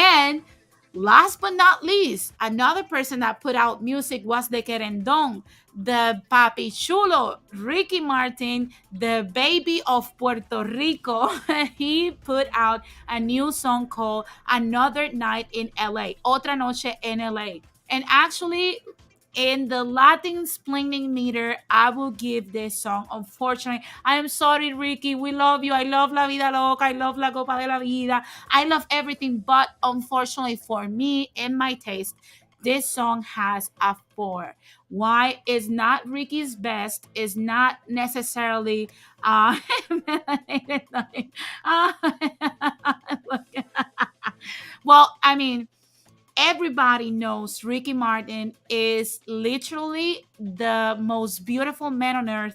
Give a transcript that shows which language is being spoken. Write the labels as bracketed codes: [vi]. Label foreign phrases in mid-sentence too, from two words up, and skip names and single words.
[en] And Last but not least, another person that put out music was the Querendon, the [es] Papi Chulo, [en] Ricky Martin, the baby of Puerto Rico. He put out a new song called Another Night in LA, Otra Noche en LA. And actually, in the Latin splaining meter, I will give this song. Unfortunately, I am sorry, Ricky. We love you. I love La Vida Loca. I love La Copa de la Vida. I love everything. But unfortunately, for me, in my taste, this song has a 4. Why is not Ricky's best? Is not necessarily uh, uh well, I mean, everybody knows Ricky Martin is literally the most beautiful man on earth.